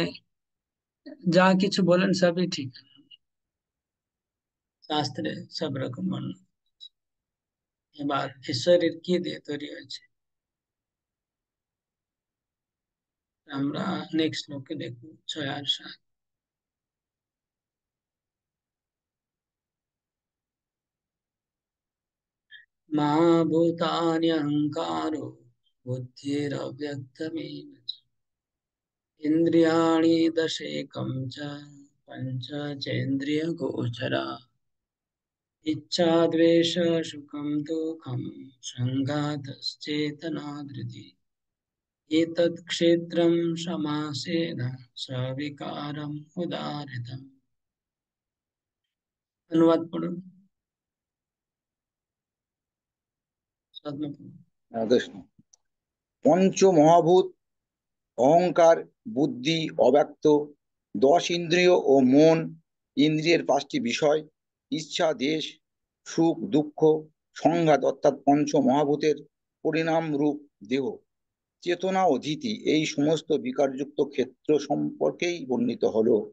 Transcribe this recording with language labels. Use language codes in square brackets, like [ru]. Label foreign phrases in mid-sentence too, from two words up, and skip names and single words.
[bn] যা কিছু বলেন সবই ঠিক, শাস্ত্রে সব রকম বর্ণনা। এবার ঈশ্বরের কি দিয়ে তৈরি হয়েছে আমরা নেক্সট শ্লোকে দেখব, 6 আর 7। [sa] महाभूतान्यहङ्कारो बुद्धिरव्यक्तमेव च, इन्द्रियाणि दशेकं च पञ्च चेन्द्रियगोचरा, इच्छा द्वेष सुखं दुःखं सङ्घातश्चेतना धृति, एतत् क्षेत्रं समासेन सविकारम् उदाहृतम्। [hi] अनुवाद पढ़ो, साथ में पढ़ो। [bn] কৃষ্ণ। পঞ্চ মহাভূত অহংকার, বুদ্ধি, অব্যক্ত, 10 ইন্দ্রিয় ও মন, ইন্দ্রিয়ের 5টি বিষয়, ইচ্ছা, দেশ, সুখ, দুঃখ, সংঘাত অর্থাৎ পঞ্চ মহাভূতের পরিণাম রূপ দেহ, চেতনা ও ধীতি, এই সমস্ত বিকারযুক্ত ক্ষেত্র সম্পর্কেই বর্ণিত হলো।